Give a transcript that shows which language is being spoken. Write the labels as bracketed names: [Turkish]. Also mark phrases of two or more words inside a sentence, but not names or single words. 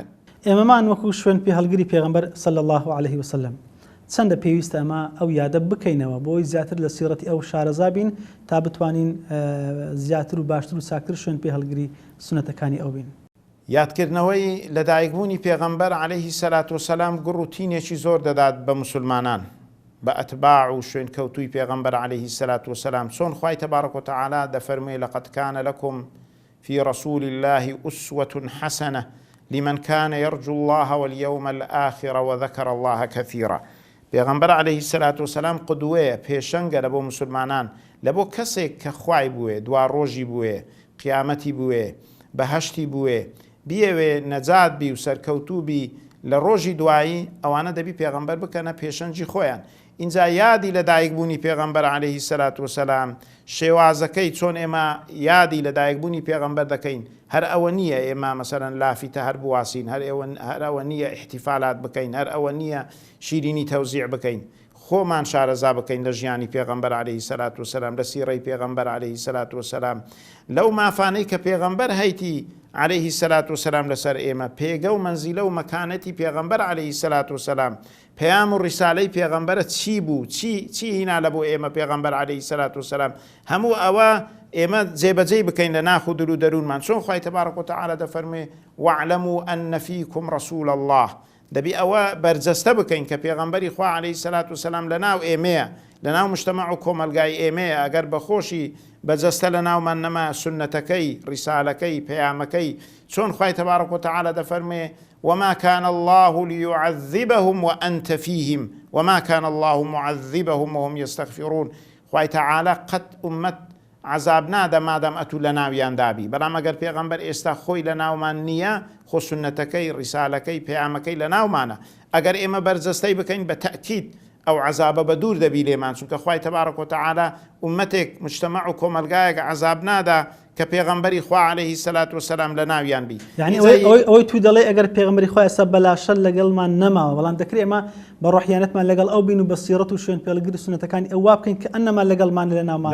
[Central Kurdish] ئێمەمان وەکو شوێن پێ هەڵگری پێغەمبەر [Arabic] صلی الله عليه وسلم [Central Kurdish] چەندە پێویستە ئەمە ئەو یادە بکەینەوە بۆی زیاتر لە سیرەتی ئەو شارەزا بین تا بتوانین زیاتر و باشتر و چاکتر شوێن پێ هەڵگری سونەتەکانی ئەو بین. یادکردنەوەی لەدایکبوونی پێغەمبەر [Arabic] عليه الصلاة والسلام [Central Kurdish] گڕوتینێکی زۆر دەدات بە مسلمانان بە ئەتباع و شوێن کەوتوی پێغەمبەر [Arabic] عليه الصلاة والسلام [Central Kurdish] چۆن خوای [Arabic] تبارك وتعالى [Central Kurdish] دەفەرمووی [Arabic] لقد كان لكم في رسول الله أسوة حسنة لمن كان يرجو الله واليوم الآخر وذكر الله كثيرا. [Central Kurdish] پێغەمبەر [Arabic] عليه الصلاة والسلام [Central Kurdish] قدوەیە پێشەنگە لە بۆ مسلمانان لە بۆ کەسێک کە خوای بووێ دوا ڕۆژی بووێ قیامەتی بووێ بەهەشتی بووێ بیەوێ نەجات بی و سەرکەوتوو بی لە ڕۆژی دوایی ئەوانە دەبی پێغەمبەر بکەنە پێشەنجی خۆیان. اینجا یادی لە دایکبوونی پێغەمبەر [Arabic] عليه الصلاة والسلام [Central Kurdish] شێوازەکەی چۆن ئێمە یادی لە دایکبوونی پێغەمبەر دەکەین هەر ئەوە نییە ئێمە مەسەرەن لافیتە هەر بواسین هەر ئەوە نییە احتیفالات بکەین هەر ئەوە نییە شیرینی تەوزیع بکەین خۆمان شارەزا بکەین لە ژیانی پێغەمبەر [Arabic] عليه الصلاة والسلام [Central Kurdish] لە سیرەی پێغەمبەر [Arabic] عليه الصلاة والسلام [Central Kurdish] لەو مافانەی کە پێغەمبەر هەیتی [Arabic] عليه الصلاة والسلام [Central Kurdish] لەسەر ئێمە پێگە و مەنزیلە و مەکانەتی پێغەمبەر [Arabic] عليه الصلاة والسلام [Central Kurdish] پەیام و ڕیسالەی پێغەمبەرە چی بوو چی هینا لە بۆ ئێمە پێغەمبەر [Arabic] عليه الصلاة والسلام [Central Kurdish] هەموو ئەوە ئێمە جێبەجێ بکەین لە ناخ و دل و دەروونمان چۆن خوای [Arabic] تبارك وتعالى [Central Kurdish] دەفەرمێ [Arabic] واعلموا أن فيكم رسول الله [Central Kurdish] دەبی ئەوە بەرجەستە بکەین کە پێغەمبەری خوا [Arabic] عليه الصلاة والسلام [Central Kurdish] لە ناو ئێمەیە لە ناو مجتەمع و کۆمەلگای ئێمەیە ئەگەر بەخۆشی بەجەستە لە ناومان نەما سنەتەکەی ڕیسالەکەی پەیامەکەی چۆن خوای [Arabic] تبارك وتعالى [Central Kurdish] دەفەرمێ [Arabic] وما كان الله ليعذبهم وأنت فيهم وما كان الله معذبهم وهم يستغفرون [Central Kurdish] خوای تعالى قد أمت عذاب نادا مادام ئەتوو لە ناویان دابی بەڵام ئەگەر پێغەمبەر ئێستا خۆی لە ناومان نییە خۆ سنەتەکەی ڕیسالەکەی پەیامەکەی لە ناومانە ئەگەر ئێمە بەرجەستەی بکەین بە تەئکید ئەو عذابە بە دوور دەبی لێمان چونکە خوای [Arabic] تبارك وتعالى [Central Kurdish] ئومەتێک مجتەمع و کۆمەلگایەک عذاب نادا کە پێغەمبەری خوا [Arabic] عەلەیهی سەلات وسەلام [Central Kurdish] لە ناویان بی. یعنی ئەوەی تو دەڵێ ئەگەر پێغەمبەری خوا ئێستا بەلاشە لەگەڵمان نەماوە، بەڵام دەکرێت ئێمە بە ڕۆحیانەتمان لەگەڵ ئەو بین و بە سیرەت و شوێن پێڵگری سونەتەکانی ئەووا بکەین کە ئەنەما لەگەڵمان لە ناومان.